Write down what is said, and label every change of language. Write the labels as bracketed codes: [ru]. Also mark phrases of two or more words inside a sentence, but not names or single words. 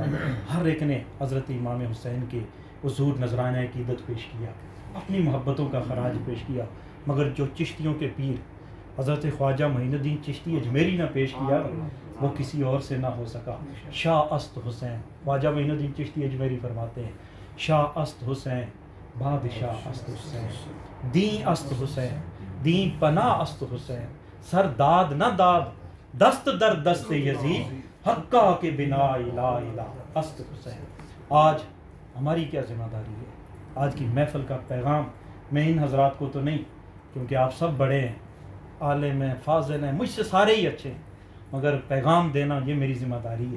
[ur] ہر ایک نے حضرت امام حسین کے حضور نذرانہ عقیدت پیش کیا، اپنی محبتوں کا خراج پیش کیا، مگر جو چشتیوں کے پیر حضرت خواجہ معین الدین چشتی اجمیری نے پیش کیا وہ کسی اور سے نہ ہو سکا۔ [fa] شاہ است حسین، خواجہ معین الدین چشتی اجمیری [ur] فرماتے ہیں، [fa] شاہ است حسین بادشاہ است حسین، دین است حسین دین پناہ است حسین، سر داد نہ داد دست در دست یزید، حقہ کے بنا الہ الہ است حسین۔ [ur] آج ہماری کیا ذمہ داری ہے؟ آج کی محفل کا پیغام میں ان حضرات کو تو نہیں، کیونکہ آپ سب بڑے ہیں، عالم ہیں، فاضل ہیں، مجھ سے سارے ہی اچھے ہیں، مگر پیغام دینا یہ میری ذمہ داری ہے۔